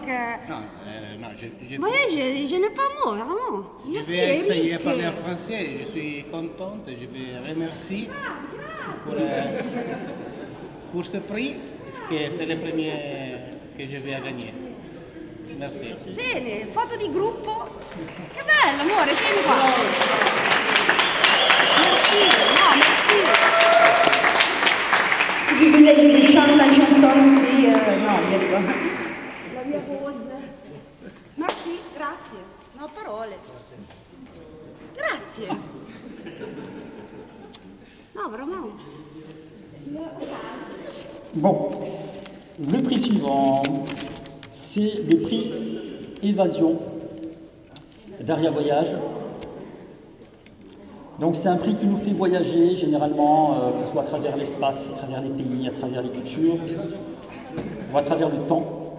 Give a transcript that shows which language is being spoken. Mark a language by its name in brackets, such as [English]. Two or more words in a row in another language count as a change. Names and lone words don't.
[French] Non, je n'ai pas mot, vraiment. Je vais essayer de parler en français, je suis contente, je vais remercier pour ce prix, parce que c'est le premier que je vais gagner. Merci. [Italian] Bene, foto di gruppo. Che bello, amore, tieni qua. [French] Merci, no, merci. Si tu voulais che chante la chanson aussi, [Italian] no, mi ricordo. La mia voce. Merci, grazie. Non ho parole. Grazie. No, [French] vraiment. Bon, le prix suivant, c'est le prix Évasion d'Aria Voyage. Donc c'est un prix qui nous fait voyager généralement, que ce soit à travers l'espace, à travers les pays, à travers les cultures, ou à travers le temps.